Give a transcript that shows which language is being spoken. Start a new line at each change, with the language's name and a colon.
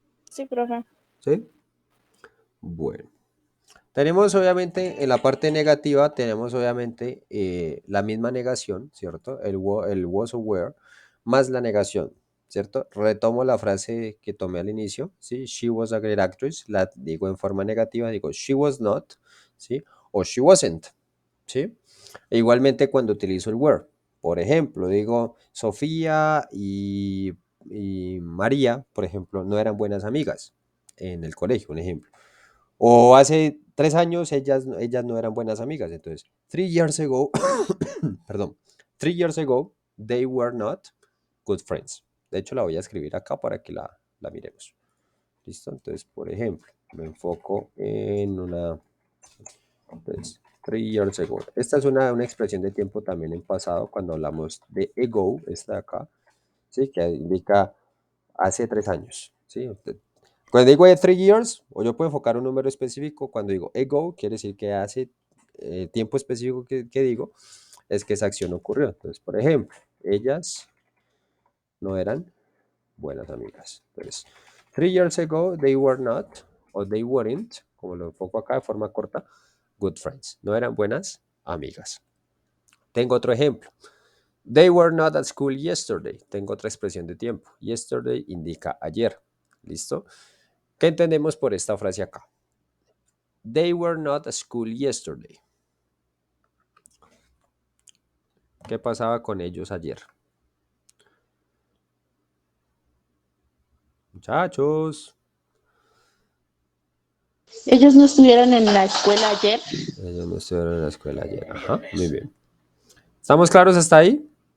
Spanish: Sí, profe. ¿Sí? Bueno. Tenemos obviamente en la parte negativa, tenemos obviamente la misma negación, ¿cierto? El was o were, más la negación, ¿cierto? Retomo la frase que tomé al inicio, ¿sí?
English: She was a great actress,
Spanish: la digo en forma negativa, digo
English: she was not, ¿sí? O she wasn't, ¿sí?
Spanish: E igualmente cuando utilizo el were, por ejemplo, digo Sofía y María, por ejemplo, no eran buenas amigas en el colegio, un ejemplo. O hace 3 años ellas no eran buenas amigas.
English: Entonces, 3 years ago,
Spanish: perdón,
English: 3 years ago, they were not good friends.
Spanish: De hecho, la voy a escribir acá para que la miremos. ¿Listo? Entonces, por ejemplo, me enfoco en una. Entonces,
English: 3 years ago.
Spanish: Esta es una expresión de tiempo también en pasado cuando hablamos de ago, esta de acá, ¿sí? Que indica hace 3 años. ¿Sí? Cuando digo 3 years, o yo puedo enfocar un número específico, cuando digo ago, quiere decir que hace tiempo específico que digo, es que esa acción ocurrió. Entonces, por ejemplo, ellas no eran buenas amigas.
English: Entonces, 3 years ago, they were not, o they weren't,
Spanish: como lo enfoco acá de forma corta,
English: good friends.
Spanish: No eran buenas amigas. Tengo otro ejemplo.
English: They were not at school yesterday.
Spanish: Tengo otra expresión de tiempo. Yesterday indica ayer. ¿Listo? ¿Qué entendemos por esta frase acá?
English: They were not at school yesterday.
Spanish: ¿Qué pasaba con ellos ayer? Muchachos. Ellos no estuvieron en la escuela ayer. Ellos no estuvieron en la escuela ayer. Ajá, muy bien. ¿Estamos claros hasta ahí?